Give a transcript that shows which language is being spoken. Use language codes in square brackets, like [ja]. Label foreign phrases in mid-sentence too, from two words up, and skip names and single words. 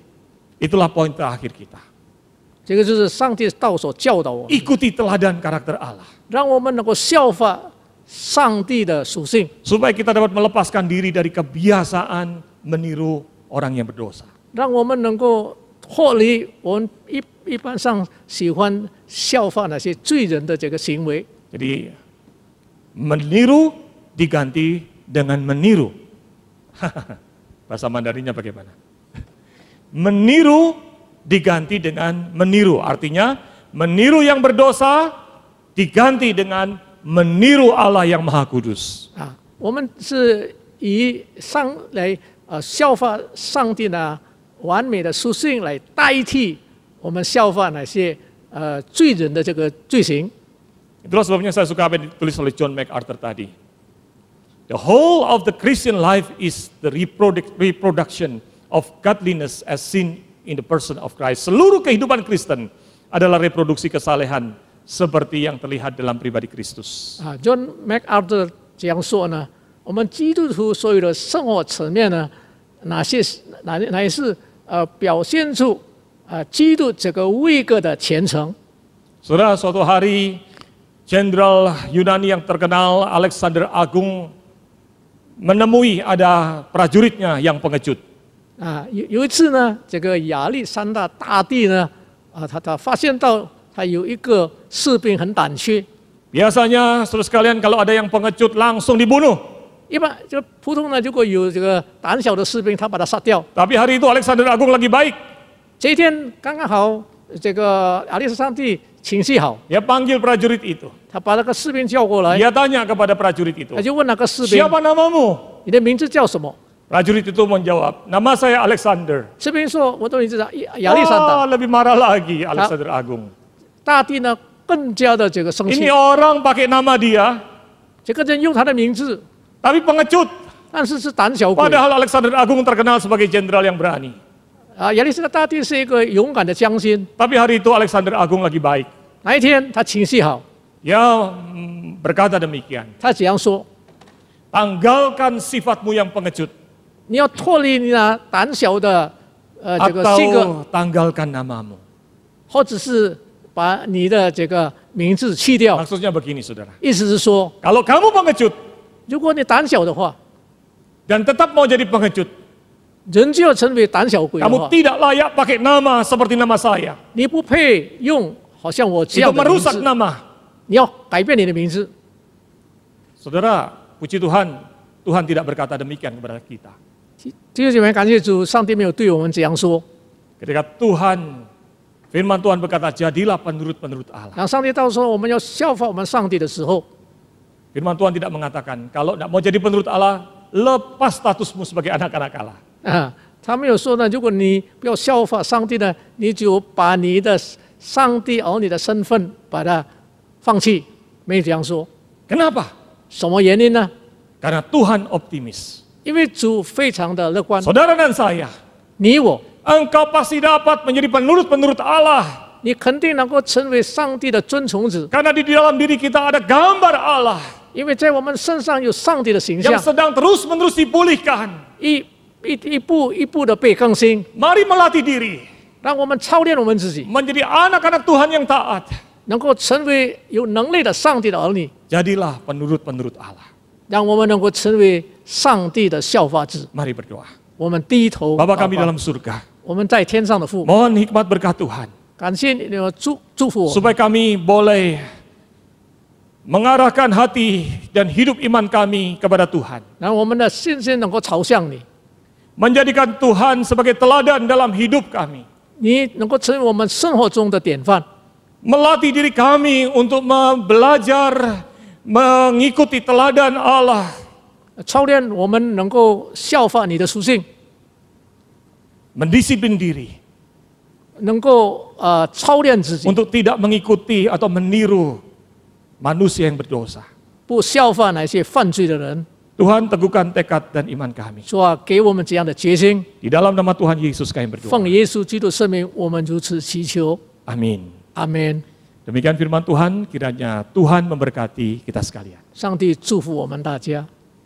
[id] Itulah poin terakhir kita. [zh] 这个就是上帝道所教导我们， [id] Ikuti teladan karakter Allah. [zh] 让我们能够效法上帝的属性， [id] Supaya kita dapat melepaskan diri dari kebiasaan meniru orang yang berdosa. [zh] 让我们能够脱离我们一般上喜欢效法那些罪人的这个行为。 [id] Jadi meniru diganti dengan meniru. Bahasa Mandarinnya bagaimana? Meniru diganti dengan meniru. Artinya meniru yang berdosa diganti dengan meniru Allah yang Maha Kudus. [zh] 我们是以来效法上帝的完美的属性来代替我们效法那些罪人的这个罪行。 [id] Itulah sebabnya saya suka apa yang ditulis oleh John MacArthur tadi. [en] The whole of the Christian life is the reproduction of godliness as seen in the person of Christ. [id] Seluruh kehidupan Kristen adalah reproduksi kesalehan seperti yang terlihat dalam pribadi Kristus. [zh] John MacArthur 这样说呢，我们基督徒所有的生活层面呢，哪些是表现出基督这个位格的虔诚。 [id] Saudara, suatu hari Jenderal Yunani yang terkenal Alexander Agung menemui ada prajuritnya yang pengecut. [zh] 有一次呢，这个亚历山大大帝呢，他发现到他有一个士兵很胆怯。 [id] Biasanya, saudara sekalian, kalau ada yang pengecut langsung dibunuh. [zh] 一般就普通呢，如果有这个胆小的士兵，他把他杀掉。 [id] Tapi hari itu Alexander Agung lagi baik. [zh] 这一天刚刚好，这个亚历山大帝情绪好， [id] Dia panggil prajurit itu. [zh] 他把那个士兵叫过来， [id] Dia tanya kepada prajurit itu, [zh] 他就问那个士兵 [id] siapa namamu? [zh] 你的名字叫什么？ [id] Prajurit itu menjawab, nama saya Alexander. [zh] 士兵说：“我的名字叫亚历山大。” [id] Lebih marah lagi Alexander Agung. [zh] 大帝呢更加的这个生气 [id] Ini，orang pakai nama dia, [zh] 这个人用他的名字， [id] tapi pengecut. [zh] 但是是胆小鬼。 [id] Padahal Alexander Agung terkenal sebagai jenderal yang berani. [zh] 亚历山大大帝是一个勇敢的将军。 [id] Tapi hari itu Alexander Agung lagi baik. [zh] 那一天他情绪好， [id] Dia berkata demikian, [zh] 他这样说 [id] tanggalkan sifatmu yang pengecut. [zh] 你要脱离你那胆小的这个性格， [id] Atau tanggalkan namamu. [zh] 或者是把你的这个名字去掉。 [id] Maksudnya begini, saudara. [zh] 意思是说， [id] Kalau kamu pengecut [zh] 如果你胆小的话， [id] dan tetap mau jadi pengecut, [zh] 人就要成为胆小鬼的 [id] kamu [zh] 话， [id] tidak layak pakai nama seperti nama saya. [zh] 你不配用好像我这 [id] Itu [zh] 样的名 [id] merusak [zh] 字， [id] nama. [zh] 你要改变你的名字。 [id] Saudara, puji Tuhan, Tuhan tidak berkata demikian kepada kita. [zh] 弟兄姐妹，感谢主，上帝没有对我们这样说。 [id] Ketika Tuhan, firman Tuhan berkata, jadilah penurut-penurut Allah. [zh] 当上帝到说我们要效法我们上帝的时候， [id] Firman Tuhan tidak mengatakan, kalau tidak mau jadi penurut Allah, lepas statusmu sebagai anak-anak Allah. [zh] 他没有说呢，如果你不要效法上帝呢，你就把你的上帝儿女的身份把它放弃，没有这样说。 [id] Kenapa? [zh] 什么原因呢？ [id] Karena Tuhan optimis. [zh] 因为主非常的乐观。 [id] Saudara dan saya, [zh] 你我， [id] engkau pasti dapat menjadi penurut-penurut Allah. [zh] 你肯定能够成为上帝的尊从子， [id] Karena di dalam diri kita ada gambar Allah [zh] 因为在我们身上有上帝的形 [id] yang [zh] 象， [id] sedang terus-menerus dipulihkan. [zh] 一步一步的被更新。 [id] Mari melatih diri [zh] 让我们操练我们自己， [id] menjadi anak-anak Tuhan yang taat. [zh] 能够成为有能力的上帝的儿女， [id] Jadilah penurut-penurut Allah. [zh] 让我们能够成为上帝的效法子。 [id] Mari berdoa. [zh] 我们低头 [id] Bapa [zh] 祷 [id] kami [zh] 告 [id] dalam surga, [zh] 我们在天上的父， [id] mohon hikmat berkat Tuhan, [zh] 感谢你的祝福我， [id] supaya kami boleh mengarahkan hati dan hidup iman kami kepada Tuhan. [zh] 让我们的信心能够朝向你， [id] Menjadikan Tuhan sebagai teladan dalam hidup kami. [zh] 你能够成为我们生活中的典范， [id] Melatih diri kami untuk belajar mengikuti teladan Allah. [zh] 操练我们能够效法你的属性， [id] Mendisiplin diri [zh] 能够操练自己， [id] untuk tidak mengikuti atau meniru manusia yang berdosa. [zh] 不效法那些犯罪的人。 [id] Tuhan teguhkan tekad dan iman kami. [zh] 主啊，给我们这样的决心， [id] Di dalam nama Tuhan Yesus kami berdoa. [zh] 奉耶稣基督圣名，我们如此祈求， [id] Amin. [zh] 阿门。 [id] Demikian firman Tuhan, kiranya Tuhan memberkati kita sekalian. [zh] 上帝祝福我们大家。